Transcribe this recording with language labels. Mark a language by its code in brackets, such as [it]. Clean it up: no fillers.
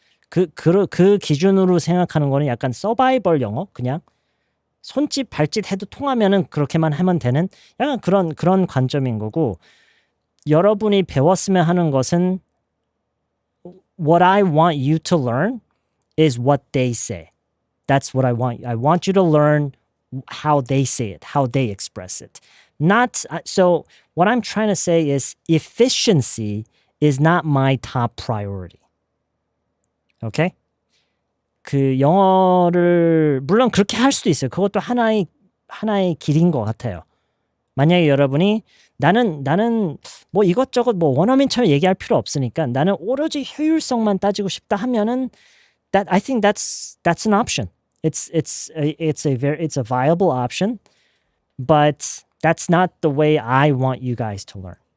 [ko] 그 기준으로 생각하는 거는 약간 서바이벌 영어 그냥 손짓 발짓 해도 통하면은 그렇게만 하면 되는 약간 그런 관점인 거고 여러분이 배웠으면 하는 것은 [en] what I want you to learn is what they say. That's what I want. I want you to learn how they say it, how they express it. So what I'm trying to say is efficiency is not my top priority. Okay? [ko] 그 영어를 물론 그렇게 할 수도 있어요. 그것도 하나의 길인 것 같아요. 만약에 여러분이 나는 뭐 이것저것 뭐 원어민처럼 얘기할 필요 없으니까 나는 오로지 효율성만 따지고 싶다 하면은 [en] that I think that's an option. It's a viable option, but that's not the way I want you guys to learn.